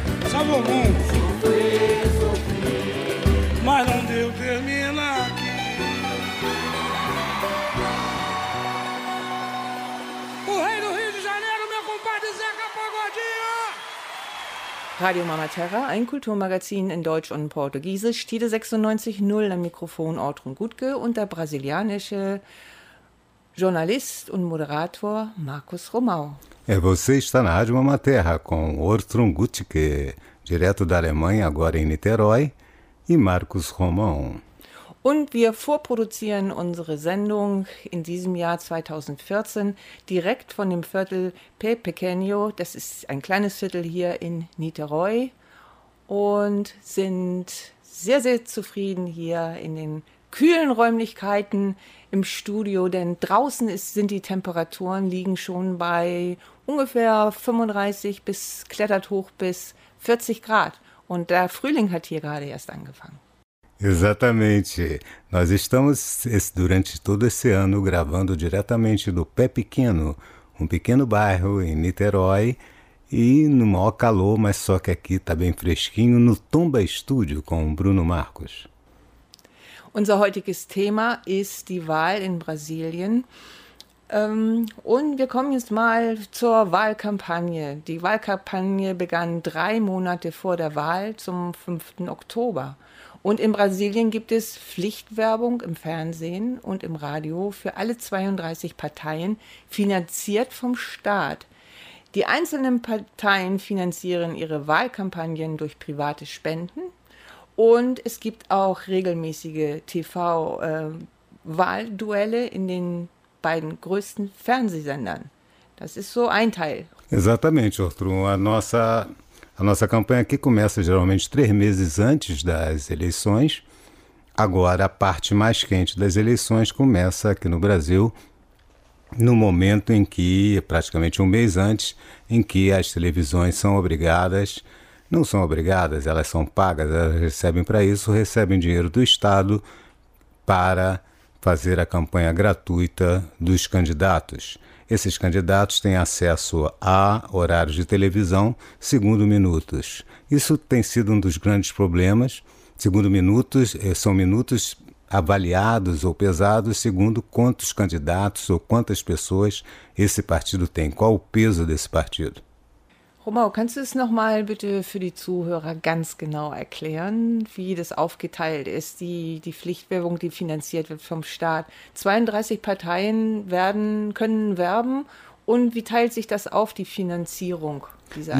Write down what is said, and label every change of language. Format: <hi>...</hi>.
<pt>Salvo bom. Mas não deu, termina aqui. O rei do Rio de Janeiro, meu compadre Zeca Pagodinho.</pt> <de>Radio Mama Terra, ein Kulturmagazin in Deutsch und Portugiesisch. Tide 96.0 am Mikrofon Ortrun Gutke und der brasilianische Journalist und Moderator Markus Romau.</de> <pt>É, você está na Rádio Mama Terra com Ortrun Gutke, direto da Alemanha, agora em Niterói, e Markus Romau.</pt> <de>Und wir vorproduzieren unsere Sendung in diesem Jahr 2014 direkt von dem Viertel Pe Pequeno. Das ist ein kleines Viertel hier in Niterói. Und sind sehr, sehr zufrieden hier in den kühlen Räumlichkeiten im Studio. Denn draußen sind die Temperaturen, liegen schon bei ungefähr 35 bis, klettert hoch bis 40 Grad. Und der Frühling hat hier gerade erst angefangen.</de> <pt>Exatamente. Nós estamos durante todo esse ano gravando diretamente do Pé Pequeno, um pequeno bairro em Niterói, e no maior calor, mas só que aqui está bem fresquinho, no Tomba Estúdio com o Bruno Marcos.</pt> <de>Unser heutiges Thema ist die Wahl in Brasilien. Und wir kommen jetzt mal zur Wahlkampagne. Die Wahlkampagne begann 3 Monate vor der Wahl zum 5. Oktober. Und in Brasilien gibt es Pflichtwerbung im Fernsehen und im Radio für alle 32 Parteien, finanziert vom Staat. Die einzelnen Parteien finanzieren ihre Wahlkampagnen durch private Spenden. Und es gibt auch regelmäßige TV-Wahlduelle in den beiden größten Fernsehsendern. Das ist so ein Teil.</de> <pt>Exatamente, Ortrun. A nossa campanha aqui começa geralmente 3 meses antes das eleições. Agora, a parte mais quente das eleições começa aqui no Brasil, no momento em que, praticamente 1 mês antes, em que as televisões são obrigadas, não são obrigadas, elas são pagas, elas recebem para isso, recebem dinheiro do Estado para fazer a campanha gratuita dos candidatos. Esses candidatos têm acesso a horários de televisão, segundo minutos. Isso tem sido um dos grandes problemas. Segundo minutos, são minutos avaliados ou pesados segundo quantos candidatos ou quantas pessoas esse partido tem, qual o peso desse partido.</pt> <de>Romau, kannst du es nochmal bitte für die Zuhörer ganz genau erklären, wie das aufgeteilt ist, die Pflichtwerbung, die finanziert wird vom Staat? 32 Parteien können werben und wie teilt sich das auf, die Finanzierung dieser</de>